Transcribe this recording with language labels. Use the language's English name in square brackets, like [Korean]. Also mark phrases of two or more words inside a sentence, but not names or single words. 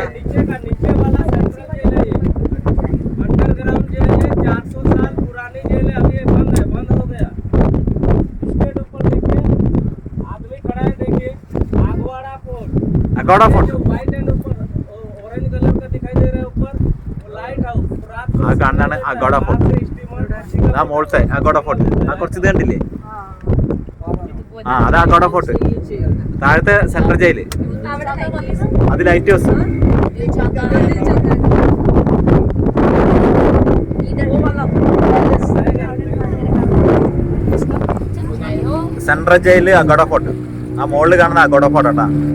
[Hindi] नीचे का नीचे वाला [English] central jail [Hindi] है ये अंडरग्राउंड जेल है 400 साल पुरानी जेल है अभी ये बंद हो गया इसके ऊपर देखिए आदमी खड़ा है देखिए आगवाड़ा फोर्ट अगोड़ा फोर्ट जो [English] white and [Hindi] ऊपर [English] orange colour [Hindi] का दिखाई दे रहा है ऊपर वो [English] light house [Hindi] रात को [Malayalam] ആ കാണാനാണ് അഗോഡ ഫോർട്ട് ആ മോൾ സൈഡ് അഗോഡ ഫോർട്ട് ആ കുറച്ച് ഇത് കണ്ടില്ലേ ആ അതാ അഗോഡ ഫോർട്ട് താഴത്തെ [English] central jail [Malayalam] അത് [English] light house central jail [Malayalam] അഗോഡ ഫോർട്ട് ആ മോളിൽ കാണുന്ന അഗോഡ ഫോർട്ട് കേട്ടാ